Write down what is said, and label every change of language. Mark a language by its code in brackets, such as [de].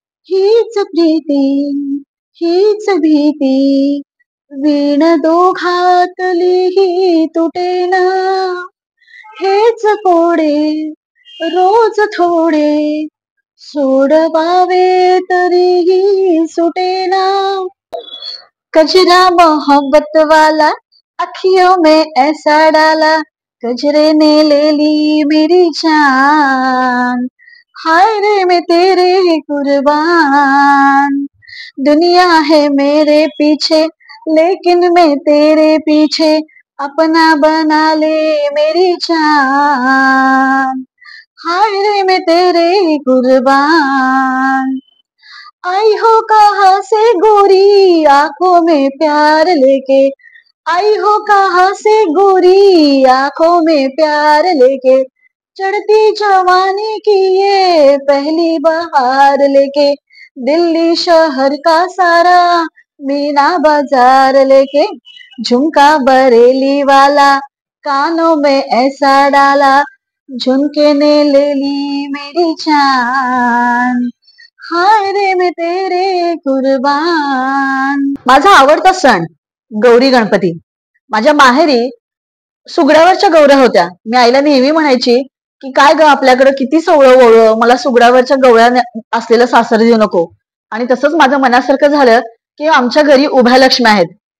[mr] हीच प्रीती हीच भीती, वीण दोघातली ही तुटेना, हेच कोडे रोज थोडे, सोडवावे तरीही सुटेना. [hi] कजरा मोहब्बत वाला अखियों में ऐसा डाला, कजरे ने ले ली मेरी जान, हाय रे मैं तेरे कुर्बान. दुनिया है मेरे पीछे लेकिन मैं तेरे पीछे, अपना बना ले मेरी जान, हाय रे मैं तेरे कुर्बान। आई हो कहाँ से गोरी आंखों में प्यार लेके, आई हो कहाँ से गोरी आंखों में प्यार लेके, चढ़ती जवानी की ये पहली बहार लेके, दिल्ली शहर का सारा मीना बाजार लेके, झुमका बरेली वाला कानों में ऐसा डाला, झुमके ने ले ली मेरी जान, हाय रे मैं तेरे कुर्बान। [mr] माझा आवडता सण गौरी गणपती. माझ्या माहेरी सुगड्यावरच्या गौऱ्या होत्या. मी आईला नेहमी म्हणायची की काय ग आपल्याकडे किती सोवळं ओवळं, मला सुगड्यावरच्या गौऱ्या असलेलं सासर देऊ नको. आणि तसंच माझं मनासारखं झालं की आमच्या घरी उभ्या लक्ष्म्या आहेत.